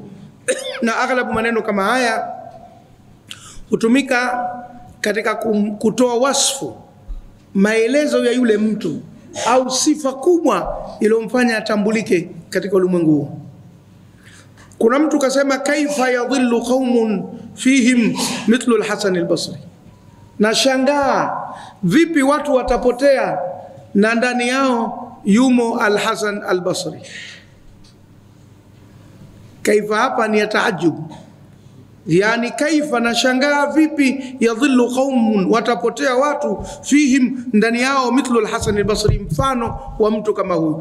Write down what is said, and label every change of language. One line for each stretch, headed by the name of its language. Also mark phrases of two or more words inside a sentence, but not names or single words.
Swahili: Na aghlabu maneno kama haya hutumika katika kutoa wasfu, maelezo ya yule mtu au sifa kubwa iliyomfanya atambulike katika ulimwengu huu. Kuna mtu kasema,
Arabic: كيف يضل قوم فيهم مثل الحسن البصري.
Swahili: Na shangaa vipi watu watapotea na ndani yao yumo Al-Hasan Al-Basri. Kaifa hapa ni ya taajub, yani kaifa, na shangaa vipi
Arabic: يضل قوم,
Swahili: watapotea watu, fihim, ndani yao, mithlu Al-Hasan Al-Basri, mfano wa mtu kama huyu.